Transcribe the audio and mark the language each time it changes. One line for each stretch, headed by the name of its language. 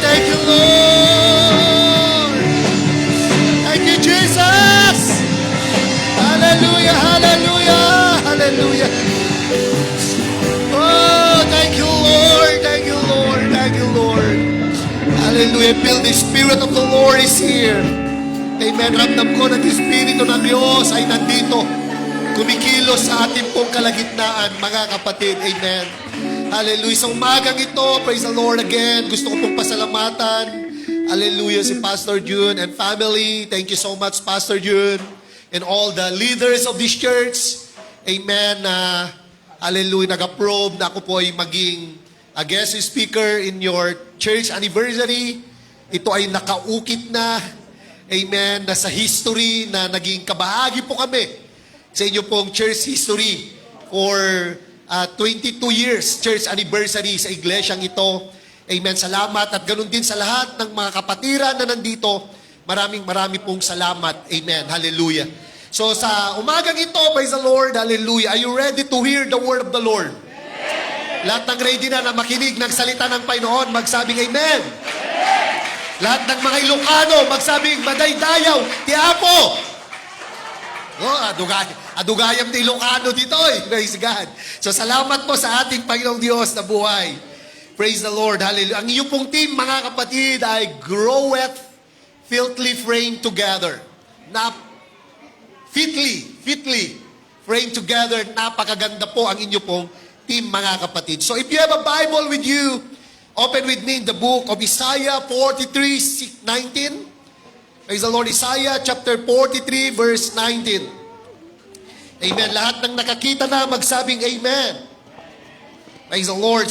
English: Thank you, Lord. Thank you, Jesus. Hallelujah. Hallelujah. Hallelujah. Oh, thank you, Lord. Thank you, Lord. Thank you, Lord. Hallelujah. Feel the Spirit of the Lord is here. Amen.
Filipino: Ramdam ko na yung Espiritu ng Diyos ay nandito. Kumikilos sa ating pong kalagitnaan, mga kapatid. Amen. Hallelujah. Sa umagang ito,
English: praise the Lord again.
Filipino: Gusto ko pong pasalamatan. Hallelujah.
English: Si Pastor June and family. Thank you so much, Pastor June. And all the leaders of this church. Amen. Hallelujah.
Filipino: Nag-approve na ako po ay maging
English: a guest speaker in your church anniversary.
Filipino: Ito ay nakaukit na. Amen. Na sa history na naging kabahagi po kami sa inyo pong church history
English: for 22 years church anniversary
Filipino: sa iglesyang ito. Amen. Salamat at ganun din sa lahat ng mga kapatiran na nandito. Maraming pong salamat. Amen. Hallelujah. So sa umagang ito,
English: praise the Lord. Hallelujah. Are you ready to hear the word of the Lord?
Filipino: Lahat ng ready na makinig ng salita ng Panginoon, magsabing Amen. Lahat ng mga Ilocano, magsabing
Iloko: madaydayaw, tiapo.
Filipino: Oh,
Iloko: adugayam
Filipino: na Ilocano dito eh. Praise God. So salamat po sa ating Panginoong Diyos na buhay.
English: Praise the Lord.
Filipino: Hallelujah. Ang inyong pong team, mga kapatid, ay
English: groweth fitly framed together. Fitly framed together.
Filipino: Napakaganda po ang inyong pong team, mga kapatid.
English: So if you have a Bible with you, open with me in the book of Isaiah 43:19. Praise the Lord. Isaiah chapter 43 verse 19. Amen.
Filipino: Lahat ng nakakita na magsabing Amen.
English: Praise the Lord.